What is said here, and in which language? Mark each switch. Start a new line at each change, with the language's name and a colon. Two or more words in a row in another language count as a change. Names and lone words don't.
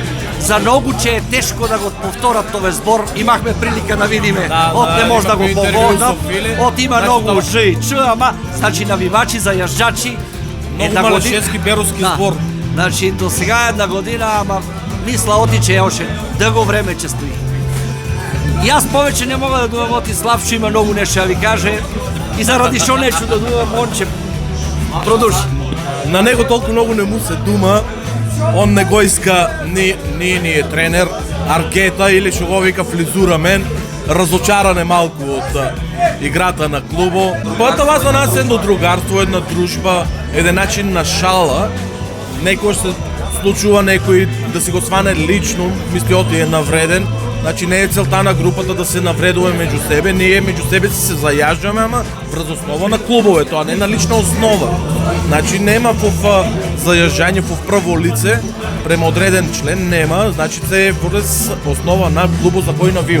Macedonian: За многу че е тешко да го повторат овој збор, имахме прилика да видиме, не може да го повторат, има многу Ж и Ч, ама значи навивачи за јажджачи. Многу малешевски беровски збор.
Bulgarian: Значи до сега една година, ама мисла оти че още дълго време че стои. И аз повече не мога да думам оти Славчо, има много нещо да ви каже и заради шо нещо да думам, он че продължи. На него толкова много не му се дума, он не го иска ни е тренер, Аргета или шо го вика флизура мен, разочаран е малко от играта на клубо. Това за нас е едно другарство, една дружба, един начин на шала.
Macedonian: Некој се случува некој да си го сване лично, мисли оти е навреден. Значи не е целта на групата да се навредуваме меѓу себе, ние меѓу себе се заяждаме, ама врз основа на клубовето, а не на лична основа. Значи нема заяждање по прво лице, према одреден член нема, значи се е врз основа на клубот за кој навио.